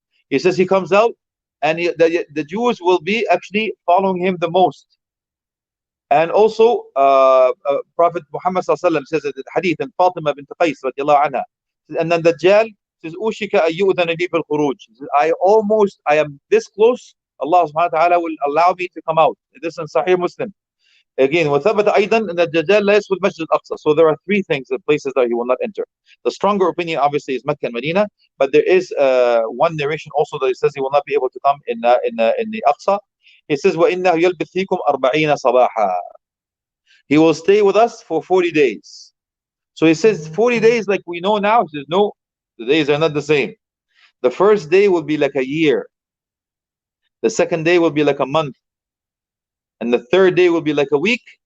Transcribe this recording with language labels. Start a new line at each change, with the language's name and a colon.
English: He says he comes out, and the Jews will be actually following him the most. And also Prophet Muhammad sallallahu alaihi wasallam says in the hadith, and Fatima bint Qais radiallahu anha, and then Dajjal says,
Arabic: "Ushika ayyudana li fil khuruj."
English: I am this close. Allah subhanahu wa ta'ala will allow me to come out. This is in Sahih Muslim. Again,
Arabic: وثبت أيضا أن الدجال لا يدخل المسجد الأقصى.
English: So there are three things, the places that he will not enter. The stronger opinion obviously is Mecca and Medina, but there is one narration also that says he will not be able to come in the Aqsa. He says
Arabic: وإنه يلبث فيكم 40 صباحا.
English: He will stay with us for 40 days. So he says 40 days like we know now. He says no, the days are not the same. The first day will be like a year. The second day will be like a month. And the third day will be like a week.